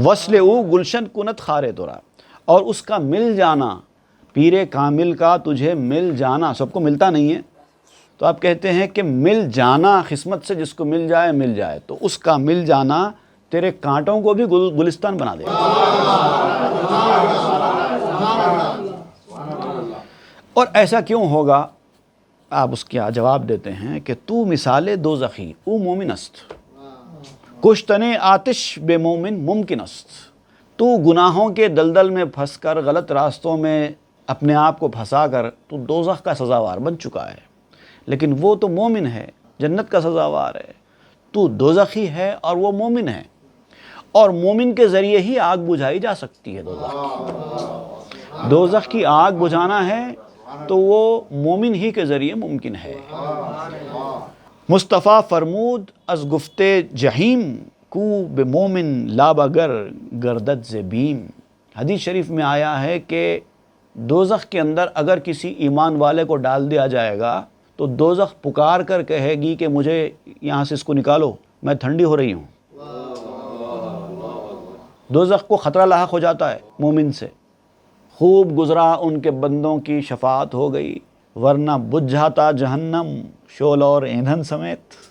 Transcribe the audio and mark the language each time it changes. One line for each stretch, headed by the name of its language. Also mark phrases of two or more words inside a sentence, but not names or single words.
Persian: وصل او گلشن کنت خارے ترا،
Urdu: اور اس کا مل جانا، پیر کامل کا تجھے مل جانا، سب کو ملتا نہیں ہے، تو آپ کہتے ہیں کہ مل جانا قسمت سے جس کو مل جائے، تو اس کا مل جانا تیرے کانٹوں کو بھی گلستان بنا دے گا۔ اور ایسا کیوں ہوگا؟ آپ اس کا جواب دیتے ہیں کہ
Persian: تو مثال دوزخی او مومن است، کشتن آتش بے مومن ممکن است،
Urdu: تو گناہوں کے دلدل میں پھنس کر، غلط راستوں میں اپنے آپ کو پھنسا کر تو دوزخ کا سزاوار بن چکا ہے، لیکن وہ تو مومن ہے، جنت کا سزاوار ہے، تو دوزخی ہے اور وہ مومن ہے، اور مومن کے ذریعے ہی آگ بجھائی جا سکتی ہے۔ دوزخ کی آگ بجھانا ہے تو وہ مومن ہی کے ذریعے ممکن ہے۔
Persian: مصطفیٰ فرمود از گفتے جہیم، کو بے مومن لابگر گردد ز بیم،
Urdu: حدیث شریف میں آیا ہے کہ دوزخ کے اندر اگر کسی ایمان والے کو ڈال دیا جائے گا تو دوزخ پکار کر کہے گی کہ مجھے یہاں سے اس کو نکالو، میں ٹھنڈی ہو رہی ہوں۔ دوزخ کو خطرہ لاحق ہو جاتا ہے مومن سے، خوب گزرا ان کے بندوں کی شفاعت ہو گئی، ورنہ بجھ جاتا جہنم شعلہ اور ایندھن سمیت۔